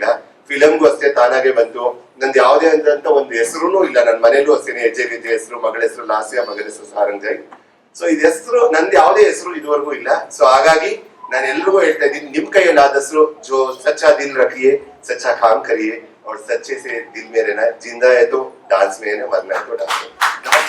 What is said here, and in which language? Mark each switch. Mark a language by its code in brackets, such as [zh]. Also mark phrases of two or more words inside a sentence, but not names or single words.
[kn] ಫಿಲಮ್ಗೂ ಅಷ್ಟೇ ತಾನಾಗೆ ಬಂತು. ನಂದು ಯಾವುದೇ ಆದಂತ ಒಂದು ಹೆಸರು ಇಲ್ಲ. ನನ್ನ ಮನೇಲೂ ಅಷ್ಟೇನೆ ಹೆಜ್ಜೆಗೆಜ್ಜೆ ಹೆಸರು, ಮಗಳ ಹೆಸರು ಲಾಸ್ಯ, ಮಗನ ಹೆಸರು ಸಾರಂಜಾಯಿ. ಸೊ ಇದು ಹೆಸರು ನಂದು ಯಾವುದೇ ಹೆಸರು ಇದುವರೆಗೂ ಇಲ್ಲ. ಸೊ ಹಾಗಾಗಿ ನಾನು ಎಲ್ರಿಗೂ ಹೇಳ್ತಾ ಇದ್ದೀನಿ, ನಿಮ್ ಕೈಯಲ್ಲಾದಷ್ಟು [hi] जो सच्चा दिल रखिए, सच्चा काम करिए, और सच्चे से दिल में रहना. जिंदा है तो डांस में है ना, मरना है तो डांस में.